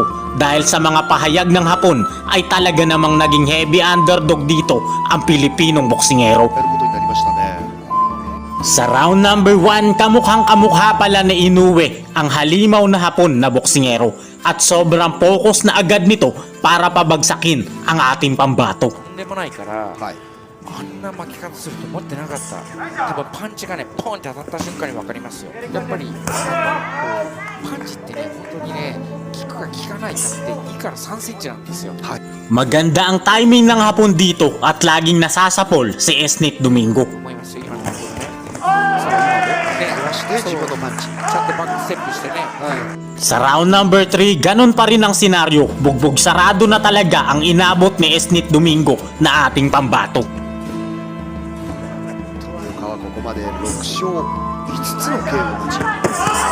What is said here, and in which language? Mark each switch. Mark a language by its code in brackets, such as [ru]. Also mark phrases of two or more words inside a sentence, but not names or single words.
[tl] Dahil sa mga pahayag ng Hapon ay talaga namang naging [en] heavy underdog [tl] dito ang Pilipinong boksingero. Sa [en] round number [tl] 1, kamukhang kamukha pala ni Inoue ang halimaw na Hapon na boksingero at sobrang focus na agad nito para pabagsakin ang ating pambato. [ja] あんな巻き方すると思ってなかった。多分パンチがね、ポンって当たった瞬間に分かりますよ。やっぱりこうパンチってね、本当にね、効くか効かないかって2から3センチなんですよ。 [tl] Maganda ang timing ng Hapon dito at laging nasasapol si Isnet Domingo. [ja] 思いますよ。今のところね。そう自分のパンチ。ちゃんとバックステップしてね。 [tl] Sa [en] round number [tl] 3, ganun pa rin ang senaryo. Bugbog sarado na talaga ang inabot ni Isnet Domingo na ating pambato. [ja] ここまで6勝5つの KO 勝ち。